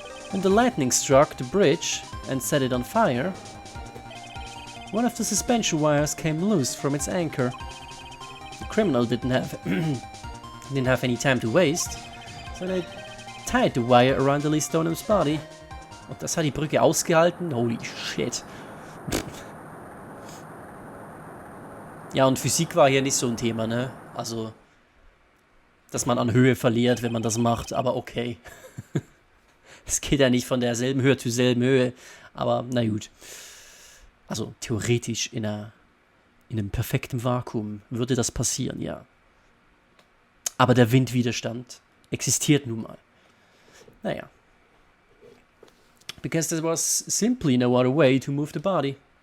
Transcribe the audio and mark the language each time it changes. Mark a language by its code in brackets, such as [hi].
[en] When the lightning struck the bridge and set it on fire, one of the suspension wires came loose from its anchor. The criminal didn't have any time to waste, so they tied the wire around Lee Stoneham's body. [de] Und das hat die Brücke ausgehalten? [en] Holy shit. [de] Ja, und Physik war hier nicht so ein Thema, ne? Also, dass man an Höhe verliert, wenn man das macht, aber okay. Es geht ja nicht von derselben Höhe zur selben Höhe, aber na gut. Also, theoretisch in einem perfekten Vakuum würde das passieren, ja. Aber der Windwiderstand existiert nun mal. Naja. [en] Because there was simply no other way to move the body.